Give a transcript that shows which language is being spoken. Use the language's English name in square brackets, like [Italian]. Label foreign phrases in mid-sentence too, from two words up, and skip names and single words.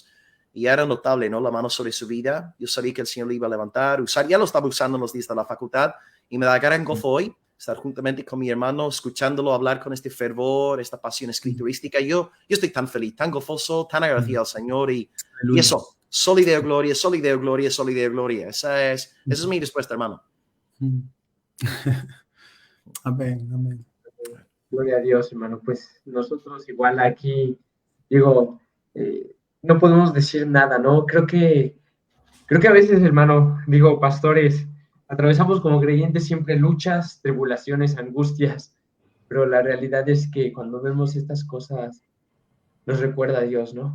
[Spanish] Y era notable, ¿no? La mano sobre su vida. Yo sabía que el Señor le iba a levantar, ya lo estaba usando en los días de la facultad. Y me da gran gozo hoy estar juntamente con mi hermano, escuchándolo hablar con este fervor, esta pasión escriturística. Yo estoy tan feliz, tan gozoso, tan agradecido al Señor. Y eso, [Latin] soli Deo Gloria, soli Deo Gloria, soli Deo Gloria. [Spanish] Esa es mi respuesta, hermano. Amén, amén. Gloria a Dios, hermano. Pues nosotros igual aquí, digo, no podemos decir nada, ¿no? Creo que a veces, hermano, digo, pastores, atravesamos como creyentes siempre luchas, tribulaciones, angustias, pero la realidad es que cuando vemos estas cosas, nos recuerda a Dios, ¿no?